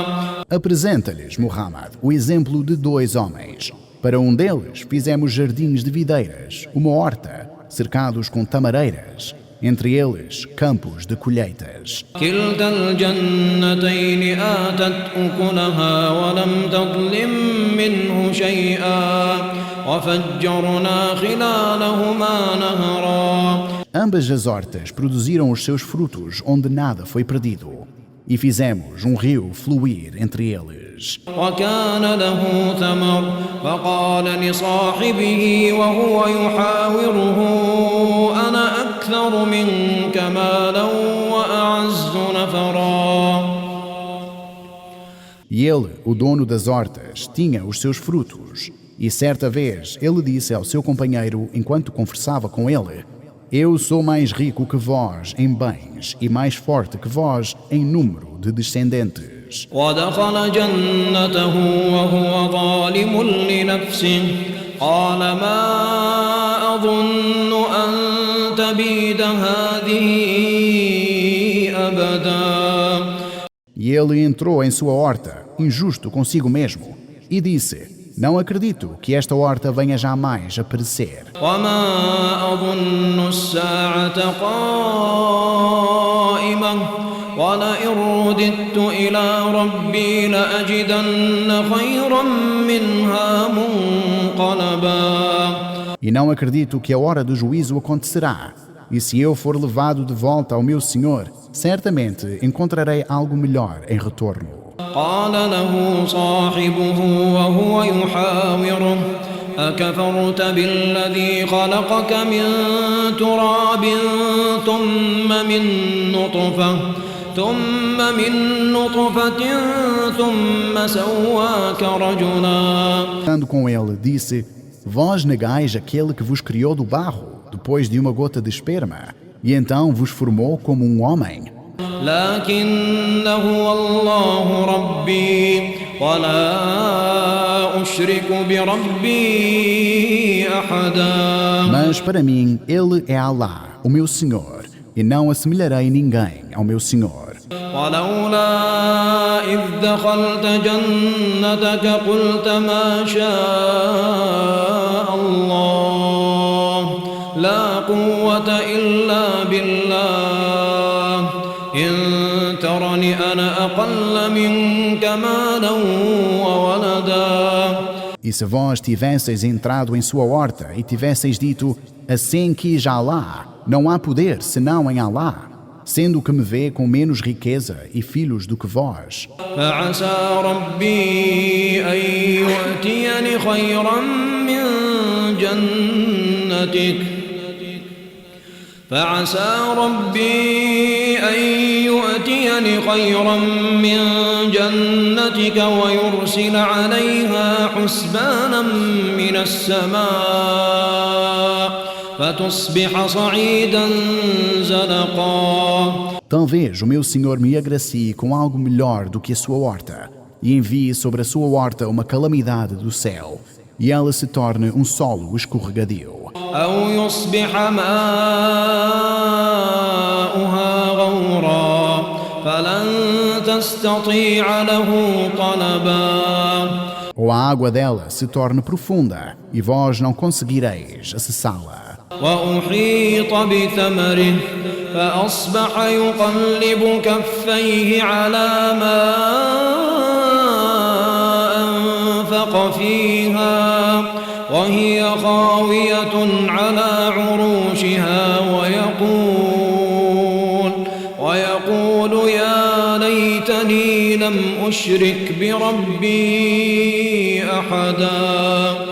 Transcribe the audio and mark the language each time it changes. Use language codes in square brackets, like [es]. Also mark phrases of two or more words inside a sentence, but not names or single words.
[pt] Apresenta-lhes, Muhammad, o exemplo de dois homens. Para um deles fizemos jardins de videiras, uma horta, cercados com tamareiras, entre eles campos de colheitas. [ar] كلتا الجنتين آتت أكلها ولم تظلم منه شيئا وفجرنا خلالهما نهرا. [pt] Ambas as hortas produziram os seus frutos onde nada foi perdido, e fizemos um rio fluir entre eles. [ar] وكان له ثمر فقال لصاحبه وهو يحاوره أنا أكثر منك مالا وأعز نفرا. [pt] E ele, o dono das hortas, tinha os seus frutos, e certa vez ele disse ao seu companheiro enquanto conversava com ele: Eu sou mais rico que vós em bens e mais forte que vós em número de descendentes. [ar] ودخل جنته وهو ظالم لنفسه قال ما أظن أن تبيد هذه أبدا. [pt] E ele entrou em sua horta, injusto consigo mesmo, e disse: Não acredito que esta horta venha jamais a perecer. [ar] وما أظن الساعة قائمة ولئن رددت إلى ربي لأجدن خيرا منها منقلبا. [pt] E não acredito que a hora do juízo acontecerá. E se eu for levado de volta ao meu Senhor, certamente encontrarei algo melhor em retorno. [ar] قال له صاحبه وهو يحاوره أكفرت بالذي خلقك من تراب ثم من نطفة ثم سواك رجلا. [pt] Falando com ele, disse: Vós negais aquele que vos criou do barro, depois de uma gota de esperma, e então vos formou como um homem. [ar] لكن هو الله ربي ولا أشرك بربي أحدا. [pt] Mas para mim, ele é Allah, o meu Senhor, e não assemelharei ninguém ao meu Senhor. [ar] ولولا إذ دخلت جنتك قلت ما شاء الله لا قوة إلا بالله إن ترني أنا أقل منك مالا وولدا. [pt] E se vós tivesseis entrado em sua horta e tivesseis dito: Assim quis Allah, não há poder senão em Allah, sendo que me vê com menos riqueza e filhos do que vós. [ar] فعسى ربي أن يؤتيني خيرا من جنتك ويرسل عليها حسبانا من السماء فتصبح صعيدا زلقا. [pt] Talvez o meu Senhor me agracie com algo melhor do que a sua horta, e envie sobre a sua horta uma calamidade do céu, e ela se torne um solo escorregadio. [ar] أو يصبح ماؤها غورا فلن تستطيع له طلبا. [pt] Ou a água dela se torne profunda, e vós não conseguireis acessá-la. [ar] وأحيط بثمره فأصبح يقلب كفيه على ما أنفق فيها وهي خاوية على عروشها ويقول يا ليتني لم أشرك بربي أحدا.